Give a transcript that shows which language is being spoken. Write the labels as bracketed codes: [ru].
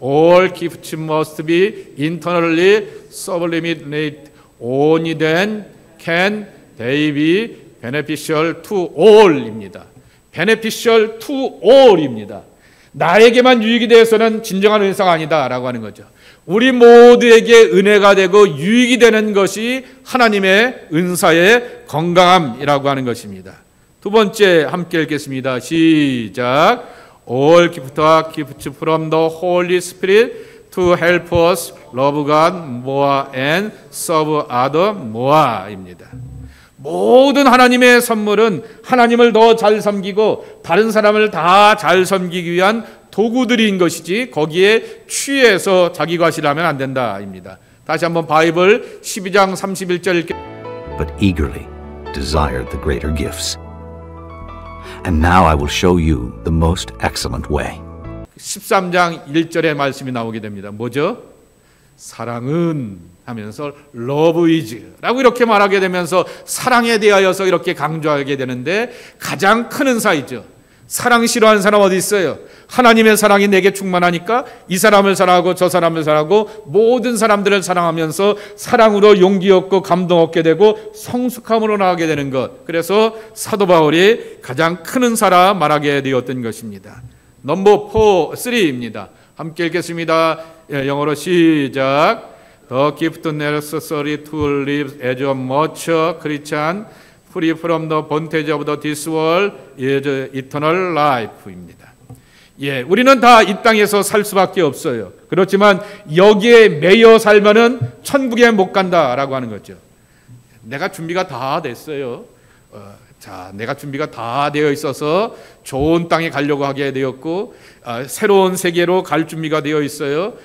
[en] All gifts must be internally sublimated. Only then can they be beneficial to all입니다. beneficial to all입니다. [ko] 나에게만 유익이 되어서는 진정한 은사가 아니다라고 하는 거죠. 우리 모두에게 은혜가 되고 유익이 되는 것이 하나님의 은사의 건강함이라고 하는 것입니다. 두 번째 함께 읽겠습니다. 시작. [en] All gifts from the Holy Spirit to help us love God more and serve others more입니다. [ko] 모든 하나님의 선물은 하나님을 더 잘 섬기고 다른 사람을 다 잘 섬기기 위한 도구들인 것이지 거기에 취해서 자기 과시를 하면 안 된다입니다. 다시 한번 바이블 12장 31절 읽게. [en] But eagerly desired the greater gifts. And now I will show you the most excellent way. [ko] 13장 1절의 말씀이 나오게 됩니다. 뭐죠? 사랑은 하면서 [en] love is [ko] 라고 이렇게 말하게 되면서 사랑에 대하여서 이렇게 강조하게 되는데 가장 큰 은사이죠. 사랑 싫어하는 사람 어디 있어요? 하나님의 사랑이 내게 충만하니까 이 사람을 사랑하고 저 사람을 사랑하고 모든 사람들을 사랑하면서 사랑으로 용기 얻고 감동 얻게 되고 성숙함으로 나가게 되는 것. 그래서 사도 바울이 가장 큰 은사라 말하게 되었던 것입니다. 넘버 3입니다. 함께 읽겠습니다. 영어로 시작. [en] The gift necessary to live as a mature Christian free from the bondage of this world is eternal life입니다. [ko] 예, 우리는 다 이 땅에서 살 수밖에 없어요. 그렇지만 여기에 매여 살면은 천국에 못 간다라고 하는 거죠. 내가 준비가 다 됐어요. 내가 준비가 다 되어 있어서 좋은 땅에 가려고 하게 되었고 새로운 세계로 갈 준비가 되어 있어요.